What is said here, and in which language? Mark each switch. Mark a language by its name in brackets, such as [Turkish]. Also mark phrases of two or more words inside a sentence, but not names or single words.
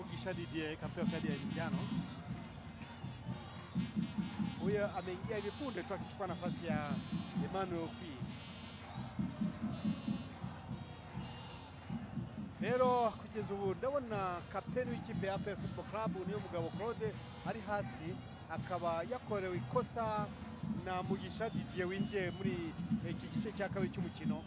[Swahili] Mugisha Didier kapewa kadi ya njano. Huyo ameingia hivi punde tu akichukua nafasi ya Emmanuel P. [Kinyarwanda] Rero kugeza ubu ndabona kapiteni w'ikipe ya APR Football Club niyo Mugabo Claude ari hasi, akaba yakorewe ikosa na Mugisha Didier winjiye muri iki gice cya kabiri cy'umukino.